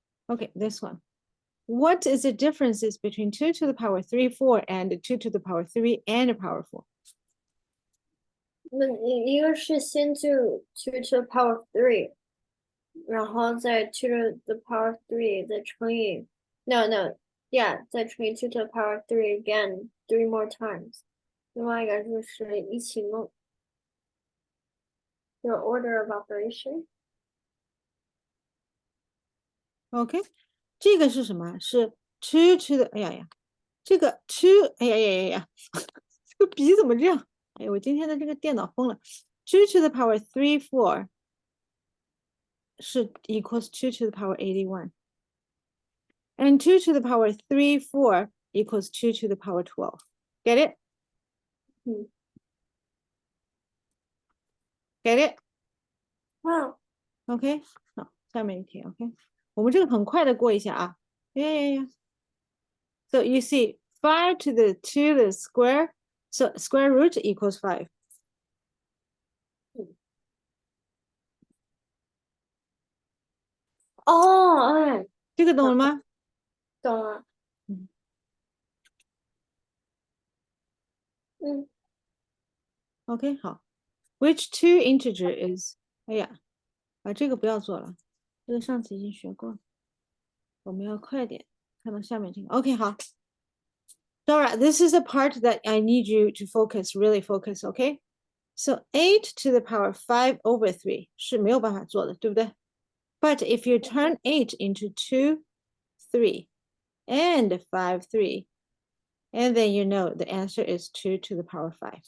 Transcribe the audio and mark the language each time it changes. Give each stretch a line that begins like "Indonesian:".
English: Okay, this one. What is the differences between 2 to the power 3, 4 and 2 to the power 3 and power 4?
Chinese: 那一个是先就 2 to the power 3，然后再 2 to the power 3，再乘以 yeah， 再乘以2 to the power 3
English: again 3 more times。
Chinese: 另外一个就是一起弄，就是 order of operation。 OK，这个是什么？是 2 to the，哎呀，这个 2，哎呀，这个笔怎么这样？哎，我今天的这个电脑疯了。
English: 2 to the power 3, 4是 equals 2 to the power 81. And 2 to the power 3, 4 equals 2 to the power 12. Get it? Get it?
Chinese: 哇 OK，好，下面一题 OK，我们这个很快的过一下啊。
English: Yeah. So you see 5 to the 2 the square, so square root equals 5. 哦，哎，
Chinese: 这个懂了吗？懂了。
English: OK，好。Which two integer is？
Chinese: 哎呀，这个不要做了，这个上次已经学过了。我们要快点看到下面这个。 OK，好。
English: Dora, this is a part that I need you to focus, really focus, okay? So 8 to the power 5 over 3
Chinese: 是没有办法做的，对不对？
English: But if you turn 8 into 2, 3, and 5, 3, and then you know the answer is 2 to the power 5.